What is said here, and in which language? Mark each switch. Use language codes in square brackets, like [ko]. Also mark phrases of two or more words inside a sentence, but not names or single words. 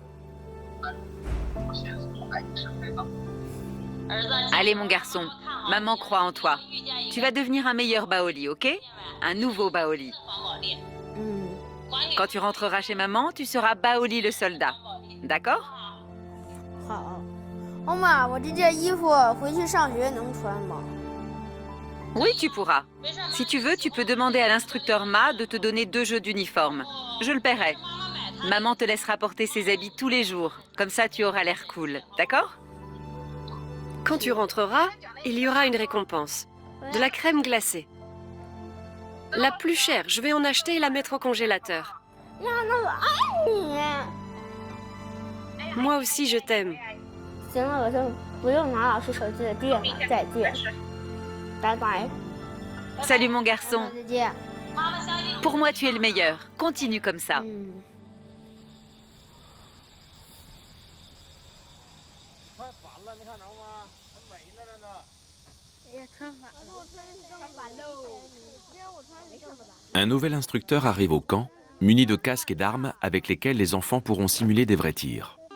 [fr] Allez mon garçon, maman croit en toi. Tu vas devenir un meilleur Baoli, ok? Un nouveau Baoli. Quand tu rentreras chez maman, tu seras Baoli le soldat. D'accord? [zh] 好。欧妈，我这件衣服回去上学能穿吗？ [fr] Oui, tu pourras. Si tu veux, tu peux demander à l'instructeur Ma de te donner 2 jeux d'uniforme. Je le paierai. Maman te laissera porter ses habits tous les jours. Comme ça, tu auras l'air cool. D'accord? Quand tu rentreras, il y aura une récompense. De la crème glacée. La plus chère, je vais en acheter et la mettre au congélateur. [zh] 呀，那我爱你。 [fr] Moi aussi, je t'aime. [zh] 行了，我就不用拿老师手机的电了，再见，拜拜。 [fr] Salut mon garçon. [zh] 再见。 [fr] Pour moi, tu es le meilleur. Continue comme ça. Un nouvel instructeur arrive au camp, muni de casques et d'armes avec lesquels les enfants pourront simuler des vrais tirs.